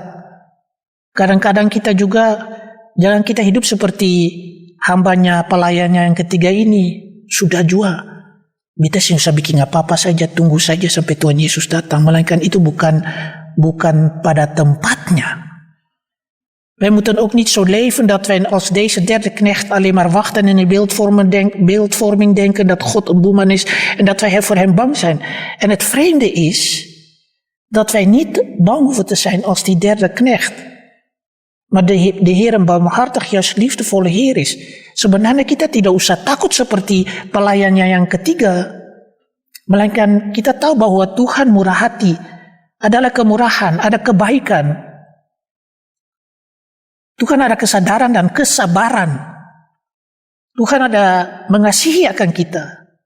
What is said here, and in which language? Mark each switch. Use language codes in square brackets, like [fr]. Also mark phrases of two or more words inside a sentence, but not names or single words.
[id] Kadang-kadang kita juga, jangan kita hidup seperti hambanya pelayannya yang ketiga ini, sudah jua. Kita sih usah bikin apa-apa saja, tunggu saja sampai Tuhan Yesus datang. Melainkan itu bukan pada tempatnya. [nl] Wij moeten ook niet zo leven dat wij als deze derde knecht alleen maar wachten en in beeldvorming denken dat God een boeman is en dat wij voor hem bang zijn. En het vreemde is dat wij niet bang hoeven te zijn als die derde knecht. Maar de Heer een barmhartig, juist liefdevolle Heer is. [id] Sebenarnya kita tidak usah takut seperti pelayannya yang ketiga. Melainkan kita tahu bahwa Tuhan murah hati, adalah kemurahan, ada kebaikan. Tuhan ada kesadaran dan kesabaran. Tuhan ada mengasihi akan kita.